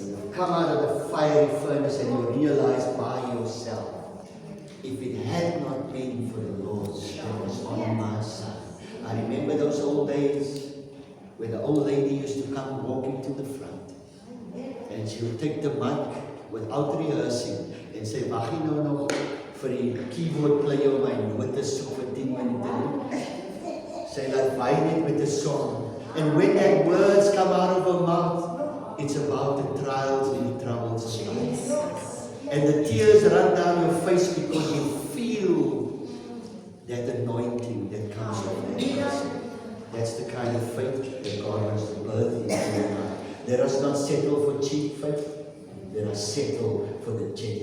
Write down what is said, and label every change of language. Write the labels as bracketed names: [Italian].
[English] When you come out of the fiery furnace and you realize by yourself, if it had not been for the Lord that was on my side. I remember those old days where the old lady used to come walking to the front. And she would take the mic without rehearsing and say, [Afrikaans] mag jy nou nog vir die keyboard player my note so vir 10 minute. Sy laat waai net met 'n song. [English] And when that words come out of her mouth, it's about the trials and the troubles of life. And the tears run down your face because you feel that anointing that comes from that person. That's the kind of faith that God wants to birth in your life. Let us not settle for cheap faith. Let us settle for the